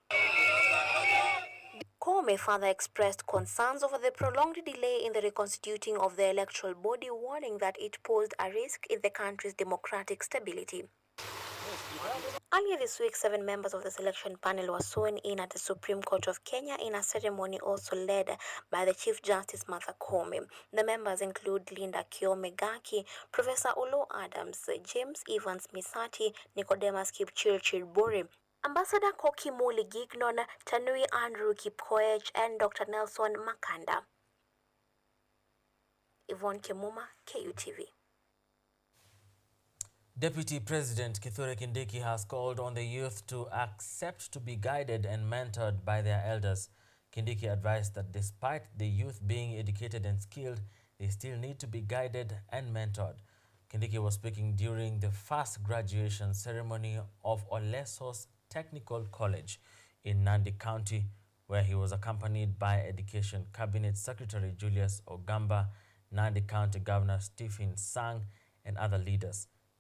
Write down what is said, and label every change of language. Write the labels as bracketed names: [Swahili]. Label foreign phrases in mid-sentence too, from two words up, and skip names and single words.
[English] Koome further expressed concerns over the prolonged delay in the reconstituting of the electoral body, warning that it posed a risk in the country's democratic stability. Earlier this week, 7 members of the selection panel were sworn in at the Supreme Court of Kenya in a ceremony also led by the Chief Justice Martha Koome. The members include Linda Kiome Gaki, Professor Olo Adams, James Evans Misati, Nicodemus Kipchirchir Buri, Ambassador Koki Muli Gignon, Tanui Andrew Kipkoech, and Dr. Nelson Makanda. Yvonne Kemuma, KUTV. Deputy President Kithure Kindiki has called on the youth to accept to be guided and mentored by their elders. Kindiki advised that despite the youth being educated and skilled, they still need to be guided and mentored. Kindiki was speaking during the first graduation ceremony of Olesos Technical College in Nandi County, where he was accompanied by Education Cabinet Secretary Julius Ogamba, Nandi County Governor Stephen Sang, and other leaders.